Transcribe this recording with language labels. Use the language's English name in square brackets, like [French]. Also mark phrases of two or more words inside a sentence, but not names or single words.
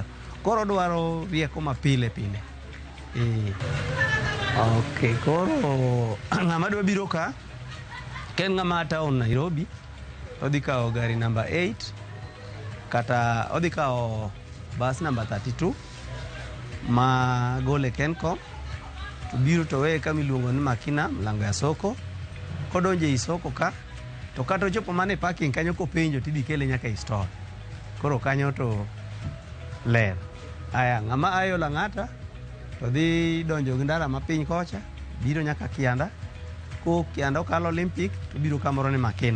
[Luo (Kenya and Tanzania)] Koro dwaro rieko ma pile. Okay, koro ng'ama dwa biro ka, ken ng'ama town Nairobi, odhi kao gari number 8 kata odhi kao bus number 32 ma gole Kencom, to biro to weye kama iluongo ni Makina, [Swahili] mlango ya soko. [Luo (Kenya and Tanzania)] Kodonje i soko ka, to kata ochopo mane parking kanyo kopenjo tidhi kele nyaka i store. Koro kanyo to ler. Aya, ng'ama ayo Lang'ata to dhi donjo gi ndara mapiny kocha, biro nyaka Kianda. Ko Kianda okalo Olympic to biro kamoro ni Makina.